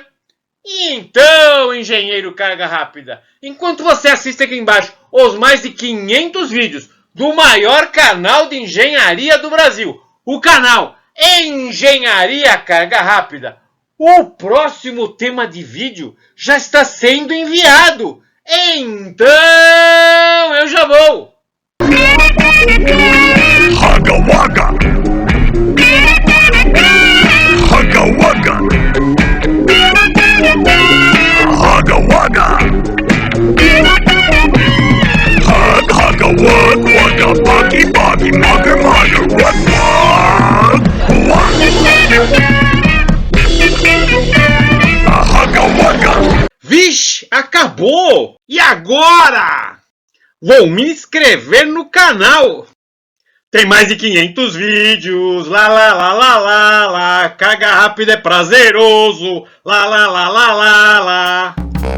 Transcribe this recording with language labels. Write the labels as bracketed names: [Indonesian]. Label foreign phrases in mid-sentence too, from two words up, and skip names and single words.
[Portuguese] E então, engenheiro Carga Rápida, enquanto você assiste aqui embaixo os mais de 500 vídeos do maior canal de engenharia do Brasil, o canal Engenharia Carga Rápida, o próximo tema de vídeo já está sendo enviado. Então, eu já vou. Hugga Wugga! Hugga Wugga! Hugga Wugga! Hug, hugga, wug, wugga, buggy, buggy, mugger, mugger, wug, wug, hugga Wugga! Vixe, acabou! E agora? Vou me inscrever no canal! Tem mais de 500 vídeos, lá, Carga Rápida é prazeroso, lá.